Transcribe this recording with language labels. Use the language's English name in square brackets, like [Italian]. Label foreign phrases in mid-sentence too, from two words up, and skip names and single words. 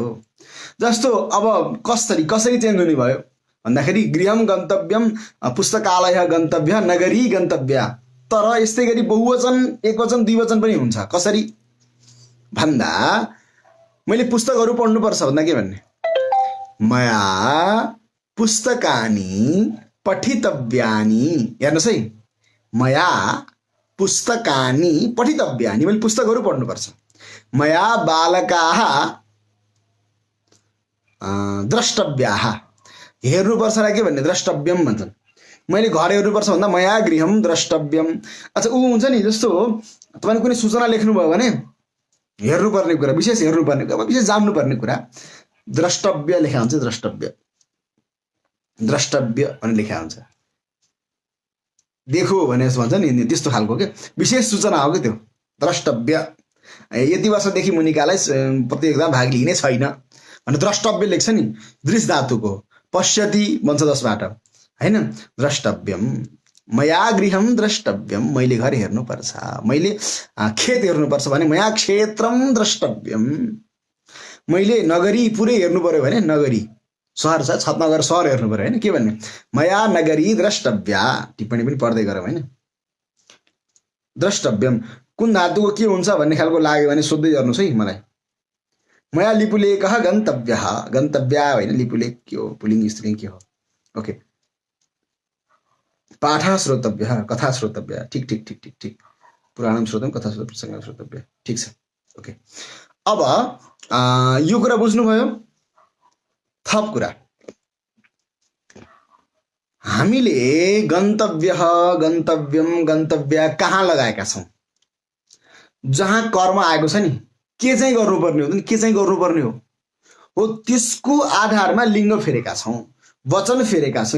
[Nepali] जस्तो अब कसरी चेन्ज हुने भयो भन्दाखेरि [Sanskrit] गृहम गन्तव्यम, पुस्तकालय गन्तव्य, नगरी गन्तव्य। [Nepali] तर यस्तै गरी बहुवचन, एकवचन, द्विवचन पनि हुन्छ। कसरी भन्दा मैले पुस्तकहरू पढ्नुपर्छ भन्दा के भन्ने, [Sanskrit] मया पुस्तकानि पठितव्यानि। [Nepali] हेर्नुहोस् है, [Sanskrit] मया पुस्तकानि पठितव्यानि, [Nepali] मैले पुस्तकहरू पढ्नुपर्छ। [Sanskrit] मया बालकाः द्रष्टव्याः, [Nepali] हेर्नुपर्छ र के भन्ने, द्रष्टव्यम भन्छन्। मैले घर हेर्नुपर्छ भन्दा [Sanskrit] मया गृहम द्रष्टव्यम। [Nepali] अच्छा, ऊ हुन्छ नि, जस्तो तपाईँले कुनै सूचना लेख्नुभयो भने हेर्नुपर्ने कुरा, विशेष हेर्नुपर्ने कुरा, विशेष जान्नुपर्ने कुरा द्रष्टव्य लेखा हुन्छ। द्रष्टव्य भने लेखा हुन्छ। देखो भने भन्छ नि, त्यस्तो खालको के विशेष सूचना हो कि त्यो द्रष्टव्य। यति वर्षदेखि मुनिकालाई प्रतियोगितामा भाग लिने छैन भने द्रष्टव्य लेख्छ नि, दृश्य धातुको पश्यति भन्छ जसबाट होइन। [Sanskrit] द्रष्टव्यम, मया गृहम द्रष्टव्यम, [Nepali] मैले घर हेर्नुपर्छ। मैले खेत हेर्नुपर्छ भने [Sanskrit] मया क्षेत्रम द्रष्टव्यम। [Nepali] मैले नगरी पुरै हेर्नु पर्यो भने, नगरी सहर छ, छतनगर सहर हेर्नु पर्यो होइन, के भन्ने, [Sanskrit] मया नगरी द्रष्टव्या। [Nepali] टिप्पणी पनि पढ्दै गरौँ होइन। द्रष्टव्यम कुन धातुको के हुन्छ भन्ने खालको लाग्यो भने सोध्दै गर्नुहोस् है मलाई। [Sanskrit] मया लिपुलेखः गन्तव्यः, [Nepali] गन्तव्या होइन, लिपुलेख के हो, पुल्लिङ्ग स्त्रीलिङ्ग के हो। ओके, [Sanskrit] पाठः श्रोतव्यः, कथा श्रोतव्यः। [Nepali] ठिक ठिक ठिक ठिक ठिक, [Sanskrit] पुराणं श्रोतम कथा श्रोतम प्रसङ्ग श्रोतव्य। [Nepali] ठिक छ, ओके। अब यो कुरा बुझ्नुभयो। थप कुरा, हामीले गन्तव्य, गन्तव्यम, गन्तव्य कहाँ लगाएका छौँ, जहाँ कर्म आएको छ नि, के चाहिँ गर्नुपर्ने हो, के चाहिँ गर्नुपर्ने हो त्यसको आधारमा लिङ्ग फेरेका छौँ, वचन फेरेका छौँ।